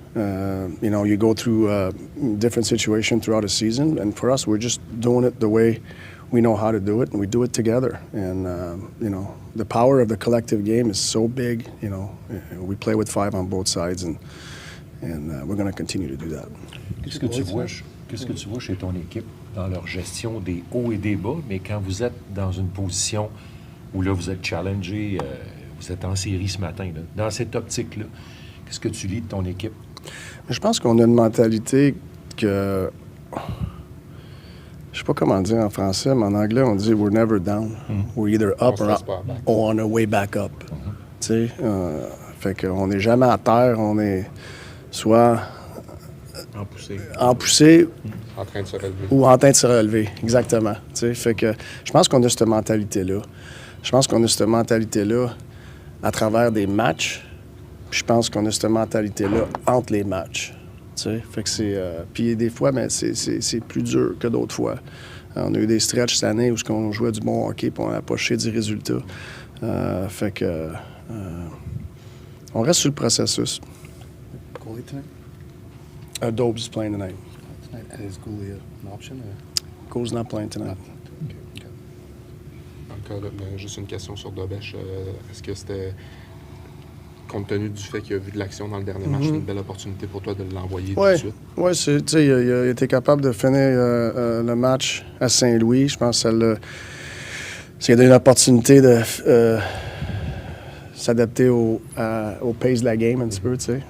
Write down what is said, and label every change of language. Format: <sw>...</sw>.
<en>You know, you go through different situations throughout a season, and for us, we're just doing it the way we know how to do it, and we do it together. And you know, the power of the collective game is so big. You know, we play with 5 on both sides, and we're going to continue to do that.</en> <fr>Qu'est-ce que tu vois chez ton équipe dans leur gestion des hauts et des bas, mais quand vous êtes dans une position où là vous êtes challengé, vous êtes en série ce matin, là, dans cette optique-là, qu'est-ce que tu lis de ton équipe? Je pense qu'on a une mentalité que, je sais pas comment dire en français, mais en anglais, on dit «</fr> <en>we're never down ». We're either up or on our way back up.</en> <fr>Tu sais, fait qu'on n'est jamais à terre, on est soit en poussée En train de se relever. ou en train de se relever, exactement. Tu sais, fait que je pense qu'on a cette mentalité-là. Je pense qu'on a cette mentalité-là à travers des matchs. Puis je pense qu'on a cette mentalité-là entre les matchs. Tu sais, fait que c'est... puis des fois, mais c'est plus dur que d'autres fois. On a eu des stretches cette année où on jouait du bon hockey puis on n'a pas cherché du résultat. Fait que... on reste sur le processus.</fr> <en>Goalie tonight? Dobes is playing tonight. And is goalie an option? Goal's not playing tonight.</en> <fr>Encore juste une question sur Dobesch. Est-ce que c'était, compte tenu du fait qu'il a vu de l'action dans le dernier match, une belle opportunité pour toi de l'envoyer tout de suite? Oui, tu sais, il a été capable de finir le match à Saint-Louis. Je pense que ça a donné une opportunité de s'adapter au pace de la game un petit peu, tu sais.</fr>